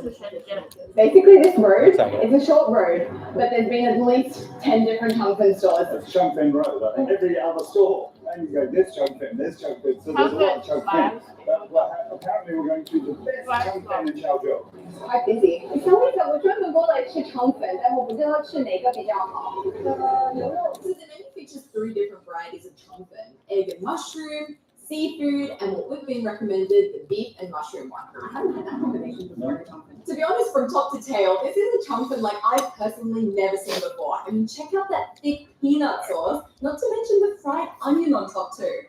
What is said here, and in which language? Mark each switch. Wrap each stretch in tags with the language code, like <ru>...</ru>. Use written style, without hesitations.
<en>close to Shenzhen. Basically, this road Sorry. is a short road, but there's been at least 10 different Chongfen stores. That's Chongfen Road. I think every other store, and you go, this Chongfen, this Chongfen. So there's a lot of Chongfen. But apparently we're going to the best Chongfen in Chaozhou. It's quite busy.</en> <zh>我想我专门过来吃肠粉，但我不知道吃哪个比较好。</zh> <en>So the menu features 3 different varieties of chongfen: egg and mushroom, seafood, and what we've been recommended, the beef and mushroom one. I haven't had that combination before in a chongfen. To be honest, from top to tail, this is a chongfen like I've personally never seen before. I mean, check out that thick peanut sauce, not to mention the fried onion on top too.</en>